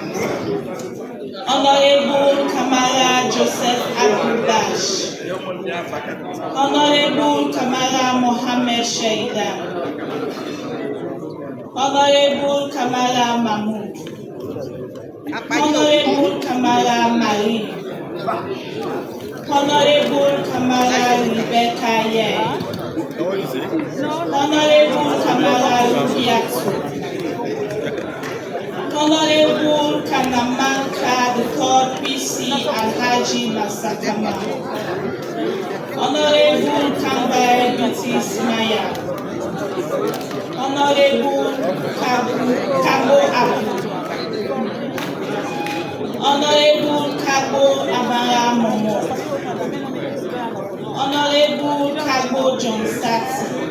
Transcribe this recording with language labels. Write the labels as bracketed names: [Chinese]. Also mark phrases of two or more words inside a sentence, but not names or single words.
[English] Honorable Kamala Joseph Abdul Bash, Honorable Kamala Mohammed Shaidan, Honorable Kamala Mahmoud, Honorable Kamala Marie, Honorable Kamala Rebecca Ye, Honorable Kamala Rubiatu, Honorable Kanamanka, the 3rd PC Alhaji Masakama, Honorable Kambare Biti Ismaya, Honorable Kabo Abu, Honorable Kabo Abara Momo, Honorable Kabo John Sati,